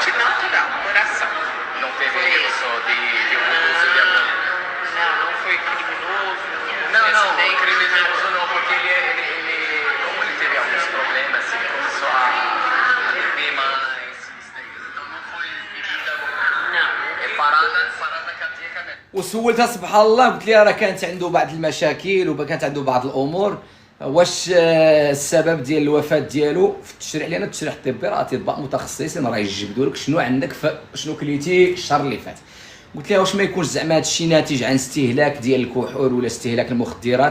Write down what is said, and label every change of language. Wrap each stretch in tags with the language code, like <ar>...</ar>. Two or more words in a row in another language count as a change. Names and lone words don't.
<pt>Não teve isso de uso de algum. Não foi criminoso. Não, criminoso não, porque ele como ele teve alguns problemas, ele começou a beber mais. Então não foi bebida. Não. É parada cardíaca mesmo.</pt> <ar>وسولتها سبحان الله، قلت لها راه كانت عنده بعض المشاكل وكانت عنده بعض الامور، واش السبب ديال الوفاه ديالو في التشريح؟ لان التشريح الطبي راه اطباء متخصصين راه يجبدوا لك شنو عندك شنو كليتي الشهر اللي فات. قلت لها واش ما يكونش زعما هذا الشيء ناتج عن استهلاك ديال الكحول ولا استهلاك المخدرات؟</ar>